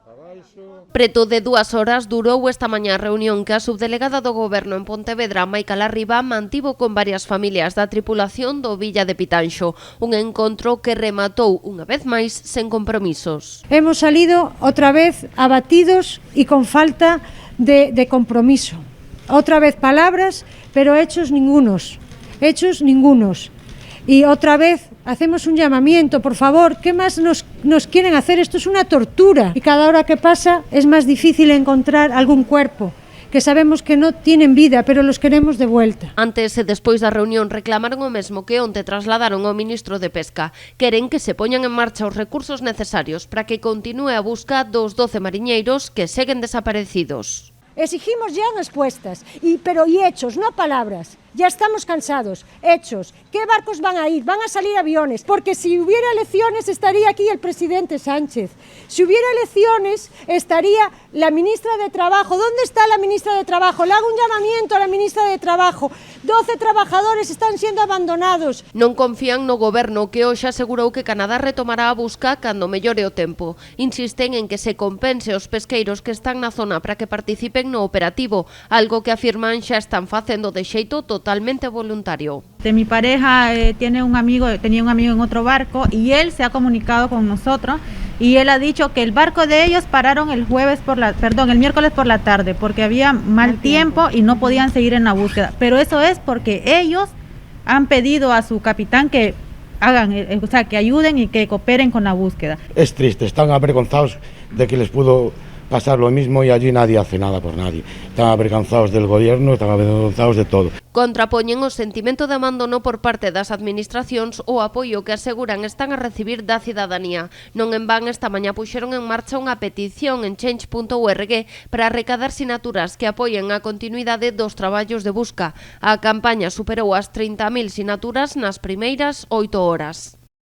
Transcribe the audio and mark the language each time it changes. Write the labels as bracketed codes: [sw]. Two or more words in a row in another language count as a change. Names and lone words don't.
[gl] Preto de 2 horas durou esta mañá a reunión que a subdelegada do Goberno en Pontevedra, Maica Larriba, mantivo con varias familias da tripulación do Villa de Pitanxo. Un encontro que rematou, unha vez máis, sen compromisos. [es] Hemos salido [gl] outra vez abatidos e con falta de compromiso. Outra vez palabras, [es] pero hechos ningunos. Y otra vez hacemos un llamamiento, por favor, ¿qué más nos quieren hacer? Esto es una tortura y cada hora que pasa es más difícil encontrar algún cuerpo, que sabemos que no tienen vida, pero los queremos de vuelta. Antes e despois da reunión reclamaron o mesmo que onte trasladaron ao ministro de Pesca. Queren que se poñan en marcha os recursos necesarios para que continúe a busca dos 12 mariñeiros que seguen desaparecidos. Exigimos ya respuestas, pero hechos, no palabras. Ya estamos cansados, hechos. ¿Qué barcos van a ir? Van a salir aviones, porque si hubiera elecciones estaría aquí el presidente Sánchez. Si hubiera elecciones estaría la ministra de Trabajo. ¿Dónde está la ministra de Trabajo? Le hago un llamamiento a la ministra de Trabajo. 12 trabajadores están siendo abandonados. [gl] Non confían no goberno, que hoxe asegurou que Canadá retomará a busca cando mellore o tempo. Insisten en que se compense os pesqueiros que están na zona para que participen no operativo, algo que afirman xa están facendo de xeito totalmente voluntario. [es] Mi pareja tenía un amigo en otro barco y él se ha comunicado con nosotros y él ha dicho que el barco de ellos pararon el miércoles por la tarde porque había mal tiempo y no podían seguir en la búsqueda. Pero eso es porque ellos han pedido a su capitán que que ayuden y que cooperen con la búsqueda. Es triste, están avergonzados de que les pudo pasar lo mismo y allí nadie hace nada por nadie. Están avergonzados del gobierno, están avergonzados de todo. [gl] Contrapoñen o sentimento de abandono por parte das administracións o apoio que aseguran están a recibir da cidadanía. Non en van esta mañá puxeron en marcha unha petición en change.org para recadar sinaturas que apoien a continuidade dos traballos de busca. A campaña superou as 30.000 sinaturas nas primeiras 8 horas.